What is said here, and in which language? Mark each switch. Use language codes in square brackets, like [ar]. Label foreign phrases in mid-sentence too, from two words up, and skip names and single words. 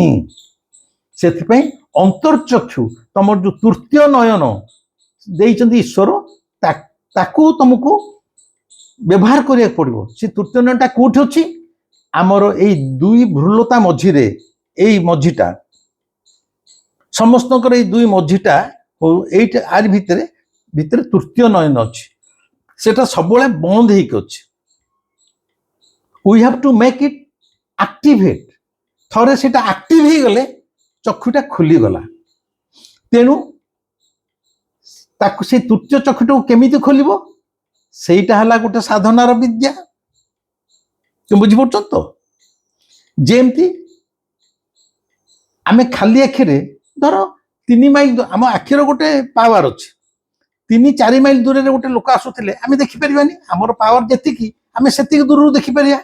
[or] ସେଥିପାଇଁ ଅନ୍ତର୍ଚକ୍ଷୁ, ତମର ଯୋଉ ତୃତୀୟ ନୟନ ଦେଇଛନ୍ତି ଈଶ୍ୱର, ତାକୁ ତମକୁ ବ୍ୟବହାର କରିବାକୁ ପଡିବ। ସେ ତୃତୀୟ ନୟନଟା କୋଉଠି ଅଛି? ଆମର ଏଇ ଦୁଇ ଭ୍ରୁଲତା ମଝିରେ, ଏଇ ମଝିଟା, ସମସ୍ତଙ୍କର ଏଇ ଦୁଇ ମଝିଟା, ଏଇଟା ଆରି ଭିତରେ ତୃତୀୟ ନୟନ ଅଛି। ସେଟା ସବୁବେଳେ ବନ୍ଦ ହେଇକି ଅଛି। [en] we have to make it activate। [or] ଥରେ ସେଟା ଆକ୍ଟିଭ ହେଇଗଲେ ଚକ୍ଷୁଟା ଖୋଲିଗଲା। ତେଣୁ ତାକୁ ସେଇ ତୃତୀୟ ଚକ୍ଷୁଟାକୁ କେମିତି ଖୋଲିବ? ସେଇଟା ହେଲା ଗୋଟେ ସାଧନାର ବିଦ୍ୟା। তুমি ବୁଝିପାରୁଛ ତ? ଯେମିତି ଆମେ ଖାଲି ଆଖିରେ ଧର 3 ମାଇଲ, ଆମ ଆଖିର ଗୋଟେ ପାୱାର ଅଛି, 3-4 ମାଇଲ ଦୂରରେ ଗୋଟେ ଲୋକ ଆସୁଥିଲେ ଆମେ ଦେଖିପାରିବାନି, ଆମର ପାୱାର ଯେତିକି ଆମେ ସେତିକି ଦୂରରୁ ଦେଖିପାରିବା।